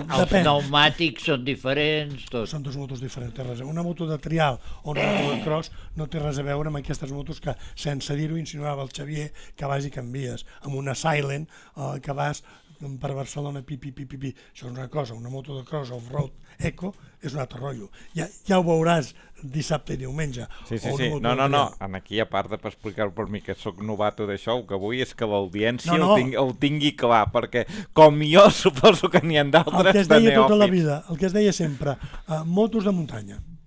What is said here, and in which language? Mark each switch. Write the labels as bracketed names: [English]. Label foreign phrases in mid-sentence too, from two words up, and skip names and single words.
[Catalan] Els pneumàtics són diferents, tot. Són dues motos diferents. Té res a veure. Una moto de trial o una moto de cross no té res a veure amb aquestes motos que, sense dir-ho, insinuava el Xavier, que vas i canvies. Amb una Silent, que vas per Barcelona, pi. Això és una cosa. Una moto de cross off-road eco és un altre rotllo. Ja ho veuràs dissabte i diumenge. Sí. O una moto de No. trial. Aquí, a part de per explicar per mi que sóc novato d'això, el que vull és que l'audiència No. ho tingui clar, perquè com jo suposo que n'hi ha El que d'altres es de deia tota la neòfits. vida, el que es deia sempre, motos de muntanya.